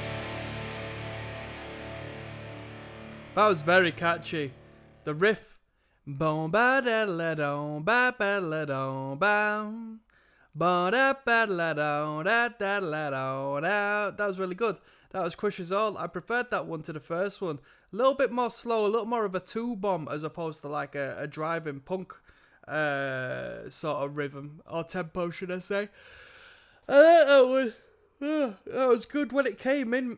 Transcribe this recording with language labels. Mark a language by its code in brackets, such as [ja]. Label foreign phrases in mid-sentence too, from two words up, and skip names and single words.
[en] That was very catchy. The riff Boom ba da la dum ba ba la dum bam. Ba da ba la dum da da la dum da. That was really good. That was Crush's All. I preferred that one to the first one. A little bit more slow, a little more of a two bomb as opposed to like a driving punk sort of rhythm or tempo, should I say? That was good when it came in.